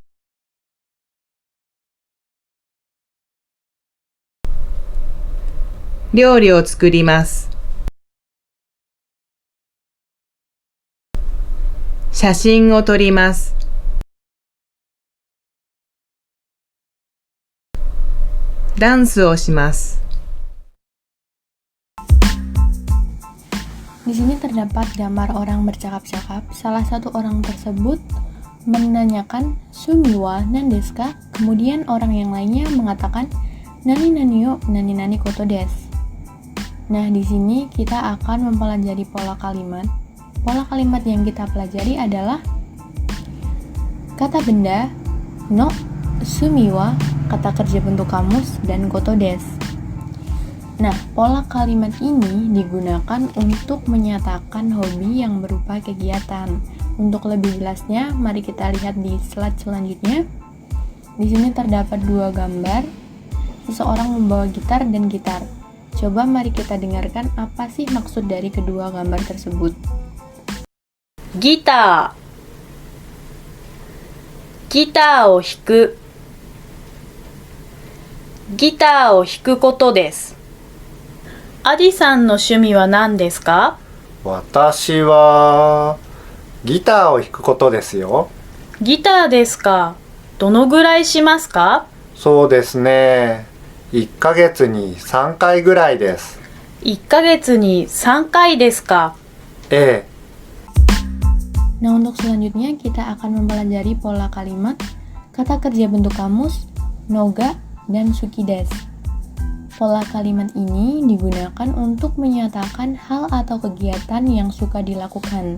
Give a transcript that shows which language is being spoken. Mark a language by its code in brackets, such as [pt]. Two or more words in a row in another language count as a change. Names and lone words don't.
[ja] 料理を作ります。写真を撮ります。ダンスをします。 [id] Di sini terdapat gambar orang bercakap-cakap. Salah satu orang tersebut menanyakan [ja] "趣味は何ですか?" [id] Kemudian orang yang lainnya mengatakan [ja] "何々よ何々ことです." [id] Nah, di sini kita akan mempelajari pola kalimat. Pola kalimat yang kita pelajari adalah kata benda, no, [ja] 趣味は, [id] kata kerja bentuk kamus, dan [ja] ことです. [id] Nah, pola kalimat ini digunakan untuk menyatakan hobi yang berupa kegiatan. Untuk lebih jelasnya, mari kita lihat di slide selanjutnya. Di sini terdapat dua gambar, seseorang membawa gitar dan gitar. Coba mari kita dengarkan apa sih maksud dari kedua gambar tersebut. [ja] ギターを弾く。ギターを弾くことです。アディさんの趣味は何ですか？私はギターを弾くことですよ。ギターですか。どのぐらいしますか？そうですね。1ヶ月に3回ぐらいです。 1ヶ月に3回ですか。ええ。 [id] Nah, untuk selanjutnya kita akan mempelajari pola kalimat, kata kerja bentuk kamus, noga, dan sukides. Pola kalimat ini digunakan untuk menyatakan hal atau kegiatan yang suka dilakukan.